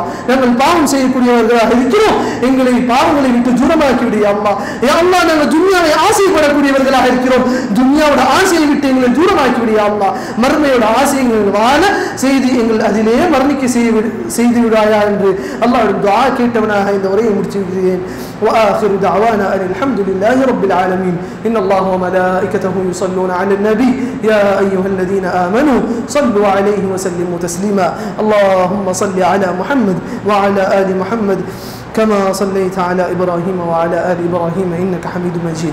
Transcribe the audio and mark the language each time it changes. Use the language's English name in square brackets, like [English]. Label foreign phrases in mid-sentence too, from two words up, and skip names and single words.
[Tamil] நாங்கள் பாவம் செய்யக்கூடியவர்களாக இருக்கிறோம், எங்களை பாவங்களை விட்டு தூரமாக்கி விடு [Arabic] يا الله. يا الله, [Tamil] நாங்கள் துன்யாவை ஆசைப்படக்கூடியவர்களாக இருக்கிறோம், துன்யாவோட ஆசையை விட்டு எங்களை தூரமாக்கி விடு [Arabic] يا الله. [Tamil] மர்மையோட ஆசைகள் வாழ செய்து எங்கள் அதிலே மரணிக்க செய்து விடாயா என்று அல்லாஹ்விடம் துஆ கேட்டவனாக இந்த உரையை முடிச்சிருக்கிறேன். [Arabic] وآخر دعوانا أن الحمد لله رب العالمين. إن الله وملائكته يصلون على النبي يا أيها الذين آمنوا صلوا عليه وسلموا تسليما. اللهم صل على محمد وعلى آل محمد كما صليت على إبراهيم وعلى آل إبراهيم إنك حميد مجيد.